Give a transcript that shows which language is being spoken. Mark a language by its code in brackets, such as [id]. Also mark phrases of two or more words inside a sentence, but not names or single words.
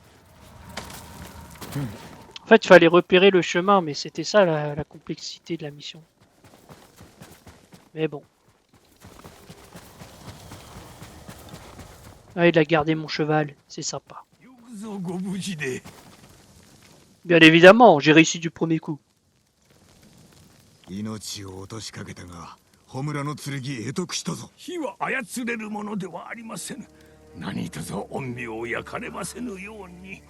[fr] En fait, il fallait repérer le chemin, mais c'était ça la complexité de la mission. Mais bon. Ah, il a gardé mon cheval, c'est sympa. Bien évidemment, j'ai réussi du premier coup. [ja] 命を落としかけたが、穂村の剣得得したぞ。火は操れるものではありませぬ。何とぞ陰陽を焼かれませぬように。